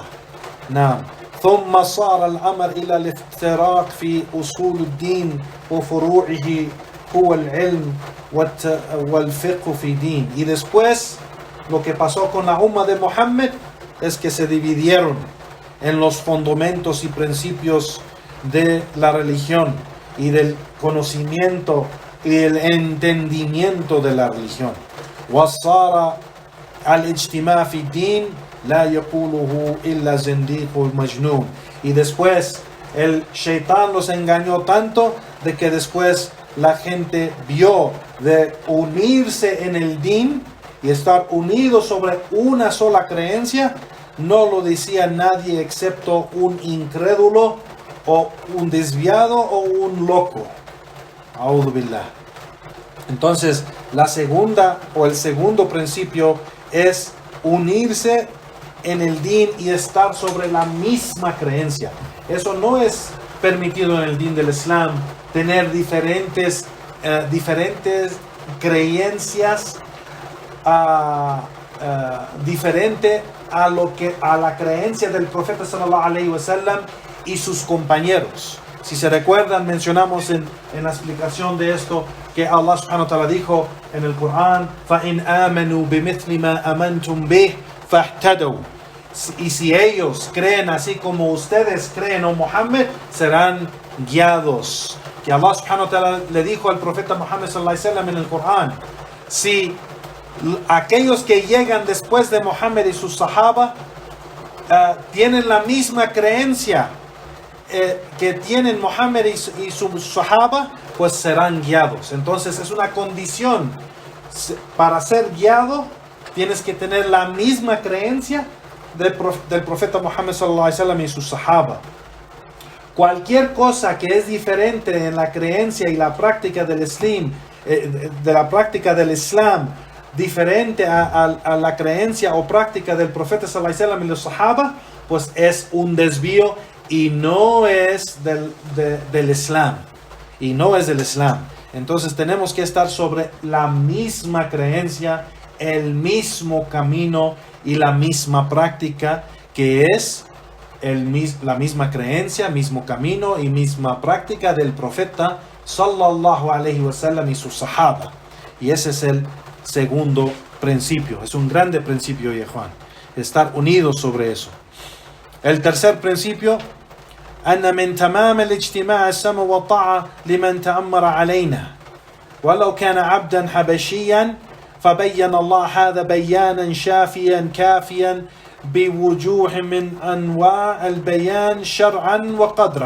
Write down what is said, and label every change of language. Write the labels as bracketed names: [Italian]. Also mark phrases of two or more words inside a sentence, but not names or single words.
[Arabic] نعم. ثم صار الأمر إلى الافتراق في أصول الدين وفروعه هو العلم والفقه في دين. [Spanish] Y después lo que pasó con la umma de Muhammad es que se dividieron en los fundamentos y principios de la religión y del conocimiento y el entendimiento de la religión. [Arabic] وصار الاجتماع في الدين لا يقوله إلا زنديق المجنون. [Spanish] Y después el shaitán los engañó tanto de que después la gente vio de unirse en el din y estar unidos sobre una sola creencia, no lo decía nadie excepto un incrédulo o un desviado o un loco. [Arabic] أعوذ بالله. [Spanish] Entonces, la segunda o el segundo principio es unirse en el din y estar sobre la misma creencia. Eso no es permitido en el din del Islam, tener diferentes creencias diferente a la creencia del profeta [Arabic] صلى الله عليه وسلم [Spanish] y sus compañeros. Si se recuerdan, mencionamos en la explicación de esto que Allah [Arabic] سبحانه وتعالى [Spanish] dijo en el Corán: [Arabic] فَإِنْ آمَنُوا بِمِثْلِ مَا أَمَنْتُمْ بِهِ فَاهْتَدَوْا. [Spanish] Y si ellos creen así como ustedes creen, oh Muhammad, serán guiados. Que Allah [Arabic] سبحانه وتعالى [Spanish] le dijo al profeta Muhammad [Arabic] صلى الله عليه وسلم [Spanish] en el Corán: si aquellos que llegan después de Muhammad y sus sahaba tienen la misma creencia que tienen Muhammad y sus sahaba, pues serán guiados. Entonces es una condición para ser guiado, tienes que tener la misma creencia del profeta Muhammad [Arabic] صلى الله عليه وسلم [Spanish] y sus sahaba. Cualquier cosa que es diferente en la creencia y la práctica del Islam, diferente a la creencia o práctica del profeta [Arabic] صلى الله عليه وسلم [Spanish] y los sahaba, pues es un desvío y no es del Islam. Y no es del Islam. Entonces tenemos que estar sobre la misma creencia, el mismo camino y la misma práctica, que es la misma creencia, mismo camino y misma práctica del profeta [Arabic] صلى الله عليه وسلم [Spanish] y sus sahaba. Y ese es el segundo principio. Es un grande principio, Juan, estar unidos sobre eso. El tercer principio: [Arabic] أن من تمام الاجتماع السمع والطاعة لمن تأمر علينا ولو كان عبدا حبشيا فبين الله هذا بيانا شافيا كافيا بوجوه من أنواع البيان شرعا وقدرا.